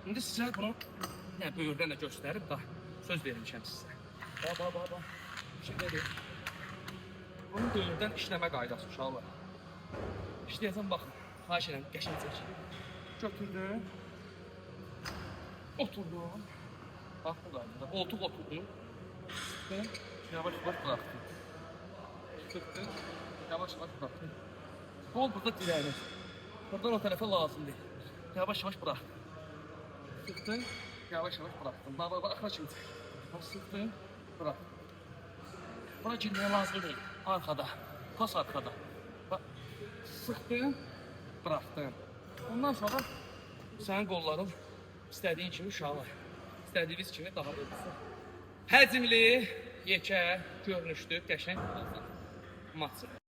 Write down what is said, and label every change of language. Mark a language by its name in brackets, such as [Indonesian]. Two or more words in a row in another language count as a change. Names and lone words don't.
[Azerbaijani] İndi sizə bunu böyürdən də göstərib, da söz vermişəm sizə. Bax. Şimdi verir. Bunun böyürdən işləmə qaydası uşaqlar. İşləyəsən, baxın, xahiş edirəm, qəşəng çək. Götürdüm, oturdum. Bax, bu qaydada, qoltuq oturdum. [Turkish] Yavaş-yavaş bıraktım. Sıktım, yavaş-yavaş bıraktım. [Azerbaijani] Kol burada dirəyir. [Turkish] Buradan o tarafa lazım değil. Yavaş-yavaş bıraktım. Sıktım, yavaş-yavaş bıraktım. Bak, akra şimdi. Sıktım, bıraktım. Buna girmeye lazım değil. Arkada, pas arkada. Bak, sıktım, bıraktım. [Azerbaijani] Ondan sonra senin qolların istədiyin kimi uşaqlar. İstədiyiniz kimi daha doğrusu. Həcmli, yekə, görünüşlü, qəşəng matçı.